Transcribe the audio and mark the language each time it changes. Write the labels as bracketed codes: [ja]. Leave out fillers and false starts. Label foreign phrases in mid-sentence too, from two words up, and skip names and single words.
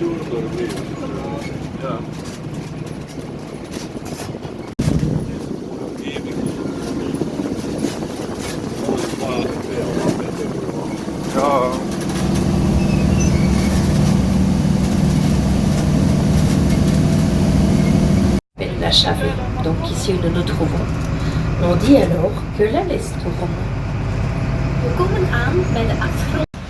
[nl] Ja. Ja. [fr] La Chavée, donc ici où nous nous trouvons. On dit alors que la laisse tourne. [nl] We komen aan bij de afgrond.